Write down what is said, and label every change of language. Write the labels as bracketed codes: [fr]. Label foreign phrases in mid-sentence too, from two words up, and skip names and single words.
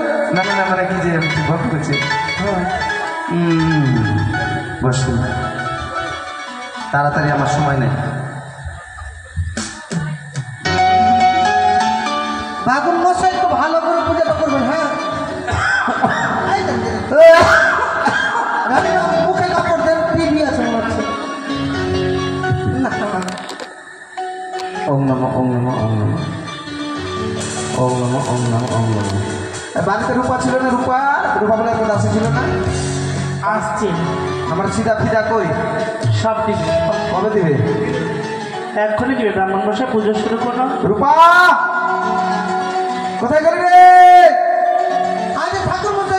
[bn] না না না, মানে কি যে গল্প করছে। বসুন, তাড়াতাড়ি, আমার সময় নেই। বাগুন মশাই একটু ভালো করে পূজাটা করবেন। হ্যাঁ রানীমা, মুখে কাপড় দেন, টিভি আছে মনে হচ্ছে। না, [sa] ওম নমঃ ওম নমঃ ওম নমঃ ওম নমঃ ওম নমঃ ওম নমঃ। [bn] বাড়িতে রূপা ছিল না? রূপা রূপা বলে একটা দাসী ছিল না? আসছে আমার সিধা ফিদা কই? সব দিবে, কবে দিবে? এক্ষুনি দিবে। ব্রাহ্মণ মশাই পুজো শুরু করো। রূপা কোথায় গেলি রে? আরে ঠাকুর মশাই,